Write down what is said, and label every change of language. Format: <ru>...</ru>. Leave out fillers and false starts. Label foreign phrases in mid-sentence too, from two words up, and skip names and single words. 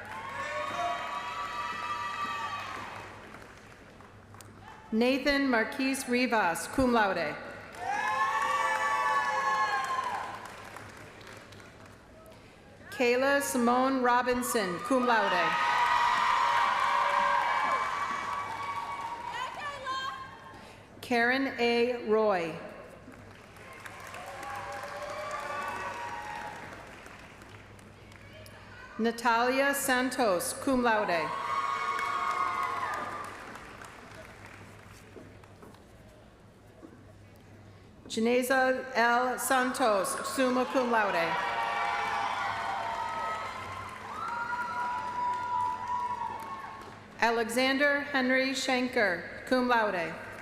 <la>Nathan Marquise Rivas, cum laude. Kayla Simone Robinson, cum laude. Karen A. Roy. Natalia Santos, cum laude. Janeza L. Santos, summa cum laude. Alexander Henry Schenker, cum laude.</la>